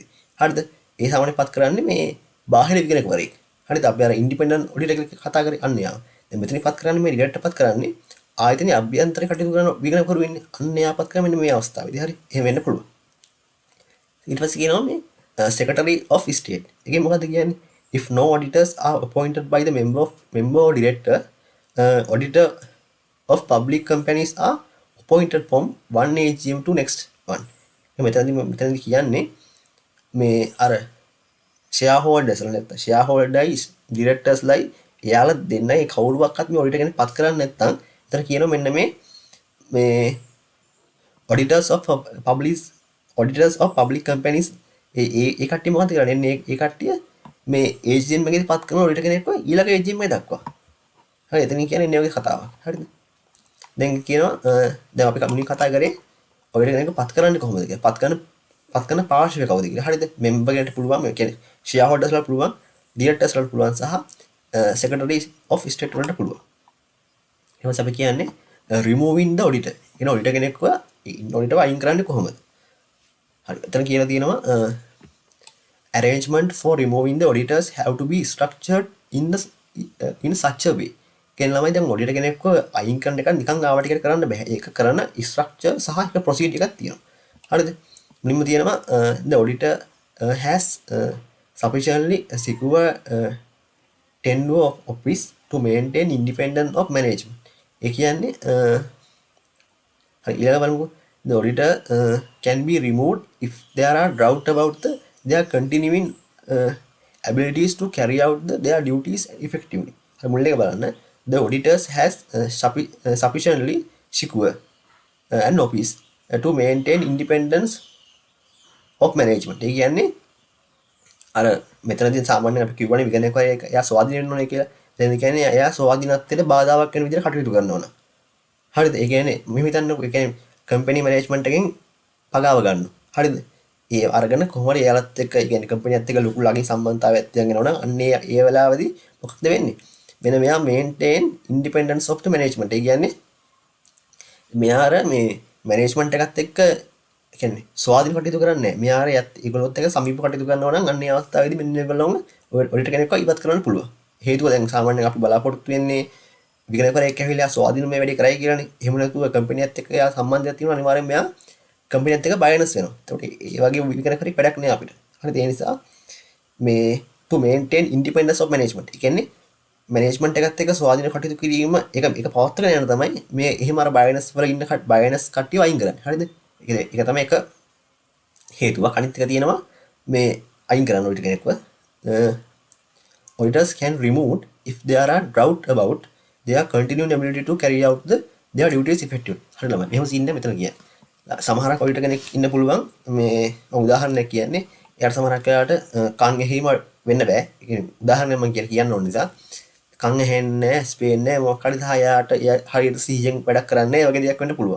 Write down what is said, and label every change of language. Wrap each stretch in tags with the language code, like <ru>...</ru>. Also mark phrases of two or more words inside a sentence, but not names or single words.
<si>හරිද? ඒ සාමාන්‍ය පත් කරන්නේ මේ බාහිර විගණකවරයෙක්. හරිද? අපි අර ඉන්ඩිපෙන්ඩන්ට් ඔඩිටර් කෙනෙක් කතා කරේ අන්න යා. දැන් මෙතනින් පත් කරන්නේ මේ ඩිරෙක්ටර් පත් කරන්නේ ආයතනයේ අභ්‍යන්තරේ කටයුතු කරන විගණකවරු ඉන්නේ. අන්න යා පත් කරන්නේ මෙන්න මේ අවස්ථාවේදී. හරි? එහෙම වෙන්න පුළුවන්. ඊට පස්සේ කියනවා මේ</si> <en>secretary of state.</en> <si>ඒකේ මොකද්ද කියන්නේ?</si> <en>If no auditors are appointed by the member or director, auditor of public companies are appointed from one AGM to next one.</en> <si>මෙතනදී කියන්නේ මේ අර shareholders නැත්නම්</si> <en>shareholders directors</en> <si>ලයි එයාලා දෙන්නයි කවුරුවක්වත් මේ auditor කෙනෙක් පත් කරන්නේ නැත්නම් එතන කියනවා මෙන්න මේ</si> <en>auditors of public companies</en> <si>ඒ කට්ටිය මොකද කරන්නේ? ඒ කට්ටිය මේ AGM එකේදී පත් කරන auditor කෙනෙක්ව ඊළඟ AGM එකේ දක්වා. හරි එතනින් කියන්නේ ඉන්නේ වගේ කතාවක්. හරිද? දැන් කියනවා දැන් අපි කමුණි කතා කරේ auditor කෙනෙක්ව පත් කරන්නේ කොහොමද කියලා. පත් කරන පාර්ශ්වය කවුද කියලා. හරිද? member කෙනෙක්ට පුළුවන් මේ කියන්නේ shareholders වලට පුළුවන්, directors වලට පුළුවන් සහ</si> <en>secretary of state</en> <si>වලට පුළුවන්. ඊට අපි කියන්නේ</si> <en>removing the auditor.</en> <si>කියන auditor කෙනෙක්ව auditor අයින් කරන්නේ කොහොමද? හරි. එතන කියලා තියෙනවා</si> <en>arrangement for removing the auditors have to be structured in such a way.</en> <si>කියන ළමයි දැන් auditor කෙනෙක්ව අයින් කරන එක නිකන් ආවට කියලා කරන්න බෑ. ඒක කරන structure සහ එක procedure එකක් තියෙනවා. හරිද? මුලින්ම තියෙනවා</si> <en>the auditor has sufficiently secure tenure of office to maintain independence of management.</en> <si>ඒ කියන්නේ හරි ඊළඟ බලමු.</si> <en>The auditor can be removed if there are doubt about their continuing abilities to carry out their duties effectively.</en> <si>හරි මුල් එක බලන්න.</si> <en>The auditors has sufficiently secure an office to maintain independence of management.</en> <si>ඒ කියන්නේ අර මෙතනදී සාමාන්‍යයෙන් අපි කියවනේ විගණකයෙක් එයා ස්වාධීන වෙන්න ඕනේ කියලා. දැන් ඒ කියන්නේ එයා ස්වාධීනත්වයට බාධාවක් වෙන විදිහට කටයුතු කරනවා නම්. හරිද? ඒ කියන්නේ මෙහෙම හිතන්නකෝ. ඒ කියන්නේ</si> <en>company management</en> <si>එකෙන් පගාව ගන්නවා. හරිද? ඒ අරගෙන කොහොමද එයාලත් එක්ක ඒ කියන්නේ කම්පැනියත් එක්ක ලොකු ළඟින් සම්බන්ධතාවයක් තියන් යනවා නම් අන්න ඒ වෙලාවේදී මොකක්ද වෙන්නේ? මෙන්න මෙයා</si> <en>maintain independence of the management.</en> <si>ඒ කියන්නේ මෙයා අර මේ මැනේජ්මන්ට් එකත් එක්ක කියන්නේ ස්වාධීන කටයුතු කරන්නේ නැහැ. මෙයා අර ඒගොල්ලොත් එක්ක සමීප කටයුතු කරනවා නම් අන්න ඒ අවස්ථාවේදී මෙන්න මේගොල්ලෝම ඔඩිටර් කෙනෙක්ව ඉවත් කරන්න පුළුවන්. හේතුව දැන් සාමාන්‍යයෙන් අපි බලාපොරොත්තු වෙන්නේ විගණකයෙක් ඇවිල්ලා ස්වාධීනව මේ වැඩේ කරයි කියලානේ. එහෙම නැතුව කම්පැනියත් එක්ක එයා සම්බන්ධයක් තියෙනවා අනිවාර්යෙන් මෙයා කම්පැනියත් එක්ක බයනස් වෙනවා. ඒකට ඒ වගේ විගණකයෙක් වැඩක් නෑ අපිට. හරිද? ඒ නිසා මේ</si> <en>to maintain independence of management.</en> <si>ඒ කියන්නේ මැනේජ්මන්ට් එකත් එක්ක ස්වාධීන කටයුතු කිරීම ඒක පවත්වාගෙන යන තමයි මේ එහෙම අර බයනස් වල ඉන්න බයනස් කට්ටිය අයින් කරන්නේ. හරිද? ඒක තමයි එක හේතුවක්. අනිත් එක තියෙනවා මේ අයින් කරන්න ඔය කෙනෙක්ව.</si> <en>Auditors can remove if there are doubt about their continuing ability to carry out their duties effectively.</en> <si>හරි ළමයි. මෙහෙම සීන් එක මෙතන කියන්නේ. සමහරක් ඔඩිටර් කෙනෙක් ඉන්න පුළුවන් මේ උදාහරණයක් කියන්නේ එයාට සමහරක් වෙලාවට කන් ඇහිම වෙන්න බෑ. ඒ කියන්නේ උදාහරණයක් මම කියන්න ඕන නිසා කන් ඇහෙන්නේ නැහැ, ස්පේන්නේ නැහැ, මොකක් හරි සහායට හරියට සිහියෙන් වැඩක් කරන්නේ නැහැ වගේ දෙයක් වෙන්න පුළුවන්.</si>